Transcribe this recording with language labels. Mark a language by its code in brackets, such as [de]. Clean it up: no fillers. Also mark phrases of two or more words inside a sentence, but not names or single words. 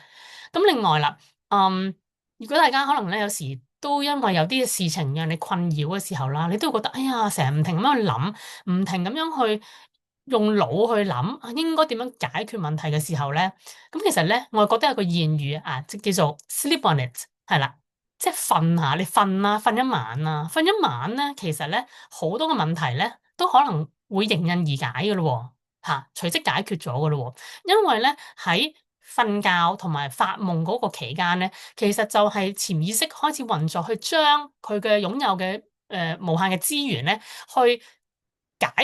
[yue] 咁另外啦，如果大家可能咧有時都因為有啲事情讓你困擾嘅時候啦，你都會覺得哎呀，成日唔停咁樣去諗，唔停咁樣去用腦去諗應該點樣解決問題嘅時候咧，咁其實咧我覺得有個諺語即叫做 [en] sleep on it， [yue] 係啦。即係瞓下，你瞓啦，瞓一晚啦，瞓一晚咧，其實咧好多嘅問題咧，都可能會迎刃而解嘅咯喎，隨即解決咗嘅咯喎，因為咧喺瞓覺同埋發夢嗰個期間咧，其實就係潛意識開始運作，去將佢嘅擁有嘅無限嘅資源咧，去解